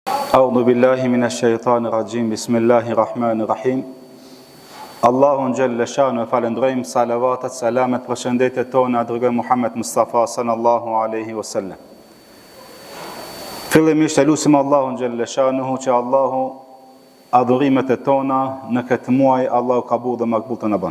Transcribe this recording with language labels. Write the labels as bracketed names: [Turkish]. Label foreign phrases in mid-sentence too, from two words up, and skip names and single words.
[Arabic] أعوذ بالله من الشيطان الرجيم بسم الله الرحمن الرحيم. [Albanian] Allahun [Arabic] جل شأنه [Albanian] falendrojm, salavatat, selamet, përshëndetjet tona dërgoj Muhammed Mustafa [Arabic] صلى الله عليه وسلم. [Albanian] Fillimisht e lutim Allahun [Arabic] جل شأنه [Albanian] që Allahu adhurimet e tona në këtë muaj Allahu kabul dhe makbul të na bën.